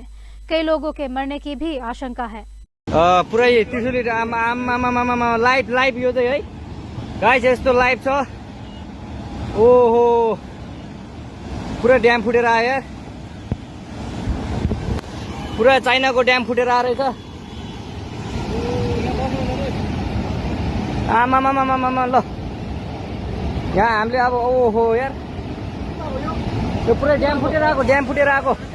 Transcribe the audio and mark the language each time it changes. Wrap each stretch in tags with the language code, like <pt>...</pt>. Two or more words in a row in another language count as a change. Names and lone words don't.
<hi>कई लोगों के मरने की भी आशंका है।</hi> <ne>पुरै त्रिशुली लाइभ लाइभ यो चाहिँ है गाइस, यस्तो लाइभ छ। ओहो, पुरा ड्याम फुटेर आयो यार, पुरा चाइनाको ड्याम फुटेर आएर रहेछ। आमामामामामा ल, यहाँ हामीले अब ओहो यार, यो पुरै ड्याम फुटेर आएको, ड्याम फुटेर आएको।</ne>